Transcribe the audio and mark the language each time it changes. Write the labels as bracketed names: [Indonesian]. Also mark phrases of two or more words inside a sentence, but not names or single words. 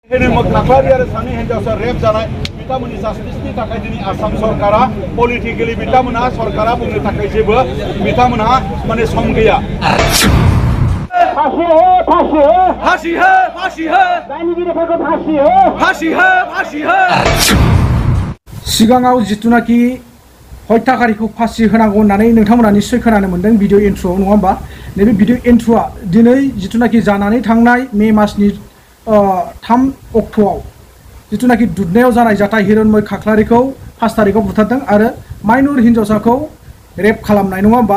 [Bodo] खाख्लारि आरो सानै हिन्जावसा रेप जानाय बिथांमोननि जास्टिसनि थाखाय दिनै आसाम सरकारा पलिटिकेलि बिथांमोनहा सरकारा बुंनो थाखाय जेबो बिथांमोनहा माने सम गैया। फांसी हो, फांसी हो, फांसी हो, फांसी हो, दायनिगिरिफोरखौ फांसी हो, फांसी हो, फांसी हो। सिगाङाव जितुनाखि हत्याकारिखौ फांसी होनांगौ होननानै नोंथांमोना निश्चय खोनानो मोनदों भिडिअ इन्ट्र'आव नङा होमबा? नैबे भिडिअ इन्ट्र'आ दिनै जितुनाखि जानानै थांनाय मे मासनि 3 अक्ट'आव जितुनाखि दुधनायाव जानाय जाथाय हिरण्मय खाख्लारिखौ 5 तारिखआव बुथारदों आरो माइनर हिन्जावसाखौ रेप खालामनाय नङा होमबा?